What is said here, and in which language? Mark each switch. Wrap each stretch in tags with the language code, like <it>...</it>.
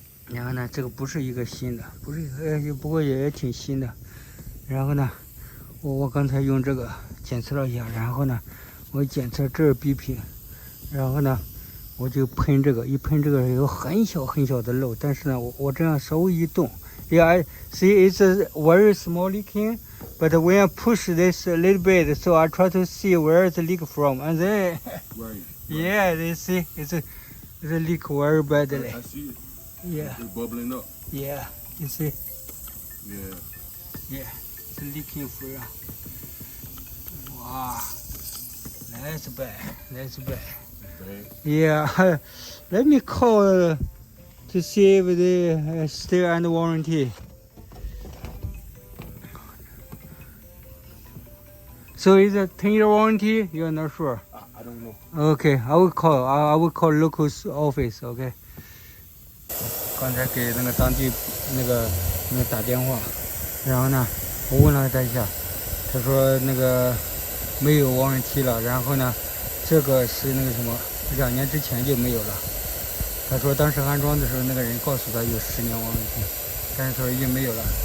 <zh>然后呢，这个不是一个新的，不是一个，不过也挺新的。然后呢，我刚才用这个检测了一下，然后呢，我检测这儿逼频，然后呢，我就喷这个，一喷这个有很小很小的漏，但是呢，我这样稍微一动 ，</zh> <en>Yeah, I see it's a very small leaking, but when I push this a little bit, so I try to see where the leak from, and then Right. yeah, they see it's a leak very badly. I see it. Yeah, It's bubbling up. yeah, you see, Yeah. yeah, it's leaking free. Wow, that's bad, that's bad. Bad. Yeah, let me call to see if they still under warranty. So is it 10-year warranty? You're not sure. I don't know. Okay, I will call. I will call local office. Okay.</en> <zh>刚才给那个当地那个打电话，然后呢，我问了他一下，他说那个没有warranty了。然后呢，这个是那个什么，2年之前就没有了。他说当时安装的时候，那个人告诉他有10年warranty，但是他说已经没有了。</zh>